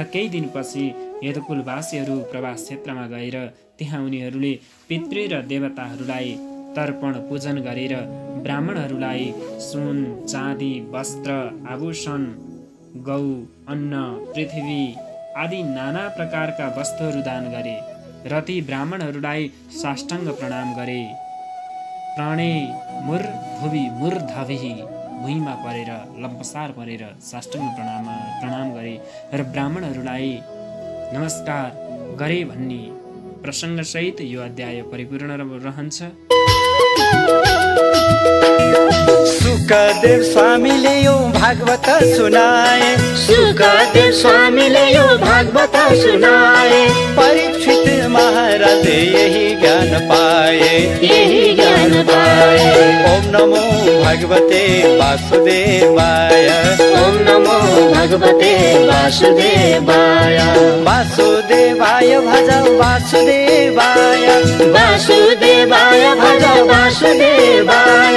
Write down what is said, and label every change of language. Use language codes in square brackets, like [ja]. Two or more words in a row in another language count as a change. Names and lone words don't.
[ne] केही दिनपछि यदुकुलवासीहरू प्रवास क्षेत्रमा गएर त्यहाँ उनीहरूले पितृ र देवताहरूलाई तर्पण पूजन गरेर ब्राह्मणहरूलाई सुन, चाँदी, वस्त्र, आभूषण, गौ, अन्न, पृथ्वी आदि नाना प्रकारका वस्तुहरू दान गरे र ती ब्राह्मणहरूलाई साष्टाङ्ग प्रणाम गरे। [sa] प्राणे मुर भुवि मूर्धभिः, [ne] भुइँमा परेर लम्पसार परेर साष्टाङ्ग प्रणाम गरे र ब्राह्मणहरूलाई नमस्कार गरे भन्ने प्रसङ्गसहित यो अध्याय परिपूर्ण रहन्छ। सुखदेव स्वामीले यो भागवत सुनाए, सुखदेव स्वामीले यो भागवत सुनाए। परीक्षित महाराजले यही ज्ञान पाए, यही ज्ञान पाए। [sa] ओम नमो भगवते वासुदेवाय, ओम नमो भगवते वासुदेवाय। वासुदेवाय भज वासुदेवाय, वासुदेवाय भज वासुदेवाय।